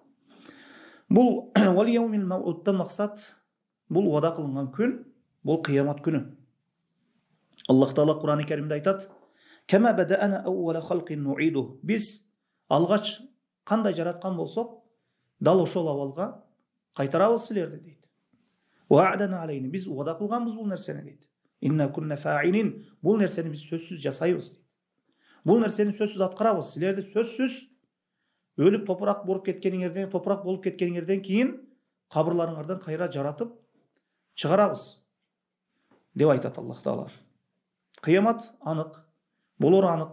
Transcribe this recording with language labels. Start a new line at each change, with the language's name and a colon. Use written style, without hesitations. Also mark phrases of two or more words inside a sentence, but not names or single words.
Kyrgyz: Бул
Arabic: واليوم الموعود
Kyrgyz: максат бул вада кылынган күн, бул кыямат күнү. Аллах Таала Кур'ан-ы Каримде айтат:
Arabic: "كما بدأنا أول خلق نعيده."
Kyrgyz: Биз алгач кандай жараткан болсок, дал ошол абалга кайтарабыз силерди дейт.
Arabic: وعدا علينا.
Kyrgyz: Биз вада кылганбыз бул нерсени дейт.
Arabic: إنا كنا فاعلين.
Kyrgyz: Бул нерсени биз сөзсүз жасайбыз дейт. Бул нерсени сөзсүз аткарабыз. Силерди сөзсүз өлүп топурак болуп кеткениңерден кийин кабырларыңардан кайра жаратып чыгарабыз деп айтат Аллах Таала. Кыямат анык, болор анык.